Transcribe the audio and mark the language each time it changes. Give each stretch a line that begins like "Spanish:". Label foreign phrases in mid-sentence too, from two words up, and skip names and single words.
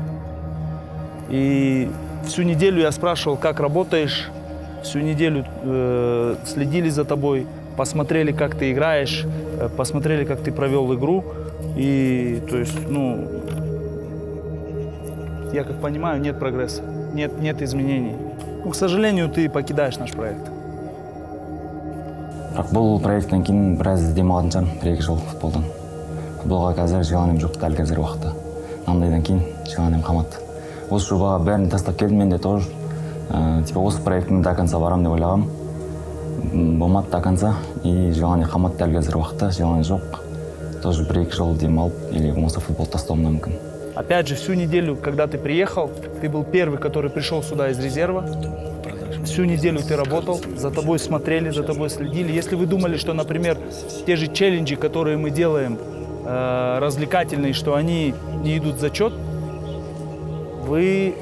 Russian: И всю неделю я спрашивал, как работаешь, всю неделю следили за тобой, посмотрели, как ты играешь, посмотрели, как ты провел игру. И, то есть, ну, я как понимаю, нет прогресса, нет изменений. Ну, к сожалению, ты покидаешь наш проект.
Kazakh: Бұл проекттен кейін біраз демалатын шығармын, 1-2 жыл футболдан. Футболға қазір жиған жоқ дәл қазір уақытта. Мынандайдан кейін жиған қалмады. Осы жобаға бәрін тастап келдім, мен де тоже. Осы проекттің
Russian: до конца
Kazakh: барам деп ойлағам. Болмады
Russian: до конца, и желание
Kazakh: қалмады дәл қазір уақытта, желание жоқ. Тоже 1-2 жыл демалып, или болмаса футбол тастауым мүмкін.
Russian: Опять же, всю неделю, когда ты приехал, ты был первый, который пришел сюда из резерва. Всю неделю ты работал, за тобой смотрели, за тобой следили. Если вы думали, что, например, те же челленджи, которые мы делаем, развлекательные, что они не идут в зачет, вы ошибаетесь.